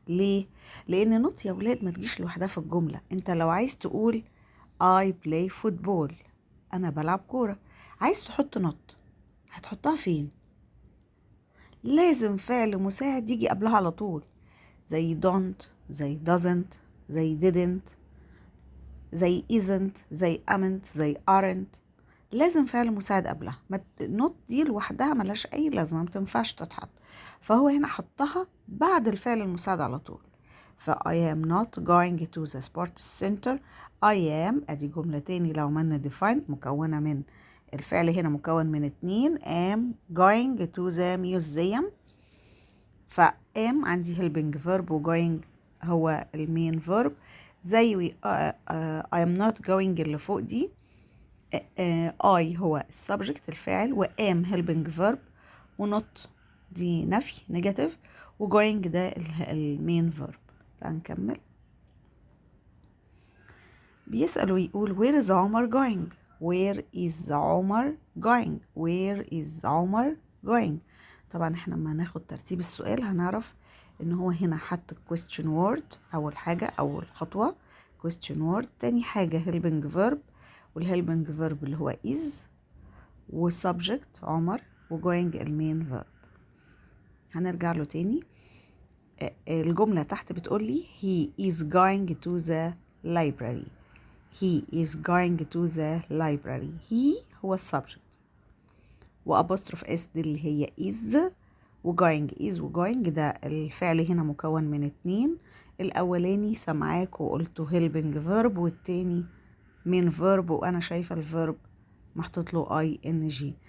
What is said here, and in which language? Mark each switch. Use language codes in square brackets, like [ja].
[ar] ليه؟ لان نوت يا ولاد ما تجيش لوحدها في الجملة. انت لو عايز تقول [en] I play football، [ar] انا بلعب كورة، عايز تحط نوت، هتحطها فين؟ لازم فعل مساعد يجي قبلها على طول، زي don't، زي doesn't، زي didn't، زي isn't، زي amn't، زي aren't. لازم فعل مساعد قبلها. نوت دي لوحدها ملهاش اي لازمه، ما تنفعش تتحط. فهو هنا حطها بعد الفعل المساعد على طول. [en] ف I am not going to the sports center. I am [ar] ادي جمله تاني لو عملنا define مكونه من الفعل هنا مكون من 2. [en] am going to the museum. ف am عندي helping verb و going هو المين verb. [ar] زي I am not going اللي فوق دي، I هو السبجكت الفاعل، و am helping verb، و not دي نفي نيجاتيف، و going ده المين verb. تعال نكمل. بيسأل ويقول [en] where is Omar going؟ [ar] where is عمر going؟ where is عمر going؟ طبعا احنا لما ناخد ترتيب السؤال هنعرف ان هو هنا حط question word اول حاجة، اول خطوة question word. تاني حاجة helping verb، والhelping verb اللي هو is، والsubject عمر، وgoing المين verb. هنرجع له تاني. الجملة تحت بتقولي [en] he is going to the library. he is going to the library. [ar] he هو السبجكت، وapostrophe s دي اللي هي is، وgoing is وgoing ده الفعل هنا مكون من 2. الأولاني سمعاك وقلته helping verb، والتاني main verb، وأنا شايفة الverb محطوط له ing.